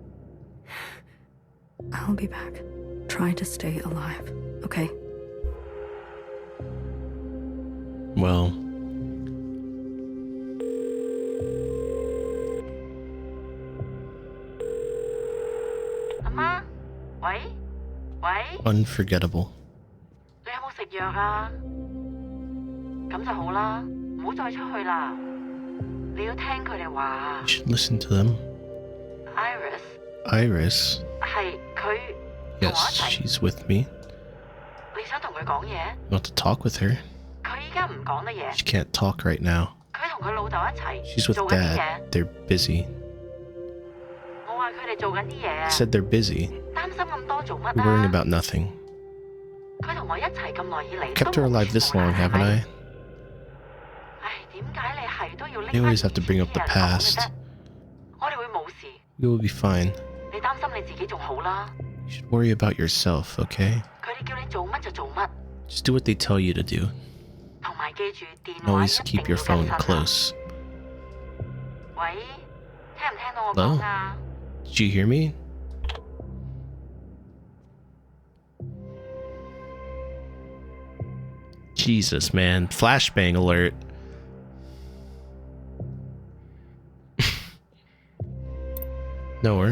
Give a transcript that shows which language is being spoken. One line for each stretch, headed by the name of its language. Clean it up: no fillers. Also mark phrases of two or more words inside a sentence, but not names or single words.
English: I'll be back. Try to stay alive, okay? Well, Amma?
Cantonese: 喂？喂？
English: unforgettable.
Cantonese: 你有冇食藥啊？咁就好啦，唔好再出去啦。你要聽佢哋話。
English: You should listen to them. Iris.
Cantonese: 係佢
English: Yes, she's with me.
Cantonese: 你想同佢講嘢？
English: You want to talk with her?
Cantonese: 佢依家唔講得嘢。
English: She can't talk right now.
Cantonese: 佢同佢老豆一齊
English: She's with
Cantonese: 做緊啲嘢。
English: Dad. They're busy.
Cantonese: 我話佢哋做緊啲嘢
English: I
Cantonese: 啊。
English: said they're busy.
Cantonese: 擔心咁多做乜
English: You're worrying
Cantonese: 啊？
English: about nothing.
Cantonese: 佢同我一齊咁耐以嚟
English: Kept
Cantonese: 都
English: her
Cantonese: 冇
English: alive this long,
Cantonese: 係
English: haven't
Cantonese: 咪？
English: I?
Cantonese: 唉，點解你係都要拎
English: They
Cantonese: 返
English: always have to bring up the
Cantonese: 以前啲嘢嚟講嘅
English: past.
Cantonese: 啫？我哋會冇事。
English: You will be fine.
Cantonese: 你擔心你自己仲好啦。
English: You should worry about yourself, okay?
Cantonese: 佢哋叫你做乜就做乜，
English: Just do what they tell you to do.
Cantonese: 同埋記住電
English: And
Cantonese: 話
English: always
Cantonese: 一
English: keep
Cantonese: 定
English: your
Cantonese: 要
English: phone
Cantonese: 更新啊。
English: close.
Cantonese: 喂，聽唔聽到我
English: Hello?
Cantonese: 講啊？
English: Did you hear me? Jesus, man. Flashbang alert. Nowhere.